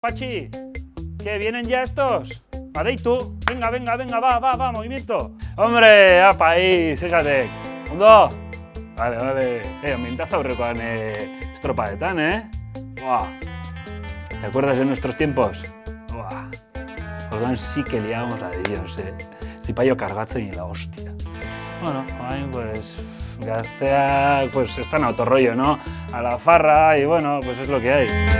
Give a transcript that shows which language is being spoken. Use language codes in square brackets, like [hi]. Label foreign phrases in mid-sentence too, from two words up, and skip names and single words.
[es] Pachi, ¿qué vienen ya estos? Adeitu, venga, venga, venga, va, movimiento. Hombre, apa ahí, fíjate. [eu] Ondo? Vale, mintaza aurrekoan estropadetan, Buah. [es] ¿Te acuerdas de nuestros tiempos? Buah. Orduan sí que liábamos la de Dios, [eu] Zipaio kargatzen [es] y la hostia. Bueno, ahí pues gazteak pues están a otro rollo, ¿no? A la farra y bueno, pues es lo que hay.